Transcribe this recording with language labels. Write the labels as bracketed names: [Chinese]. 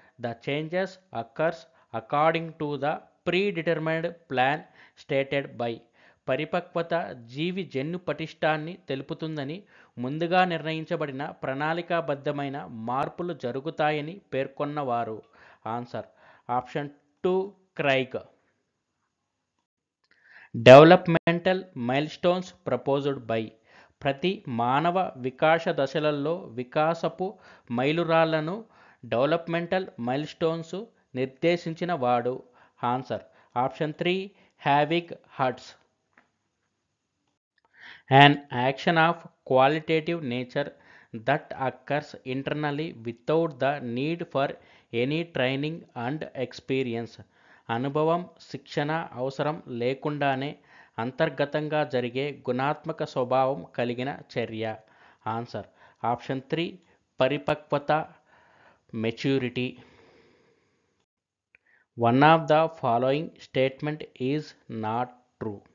[English] The changes occurs according to the predetermined plan stated by. [Telugu] పరిపక్వత జీవి జన్యు పటిష్టాన్ని తెలుపుతుందని, ముందుగా నిర్ణయించబడిన ప్రణాళికాబద్ధమైన మార్పులు జరుగుతాయని పేర్కొన్నవారు. [English] Answer option 2 Craig. Developmental milestones proposed by. [Telugu] ప్రతి మానవ వికాస దశలలో వికాసపు మైలురాళ్లను డెవలప్మెంటల్ మైల్స్టోన్స్ నిర్దేశించిన వాడు. [English] Answer option 3 హ్యావిగ్ హట్స్. An action of qualitative nature that occurs internally without the need for any training and experience. [Telugu] అనుభవం, శిక్షణ అవసరం లేకుండానే అంతర్గతంగా జరిగే గుణాత్మక స్వభావం కలిగిన చర్య. [English] Answer option 3 పరిపక్వత maturity. One of the following statement is not true.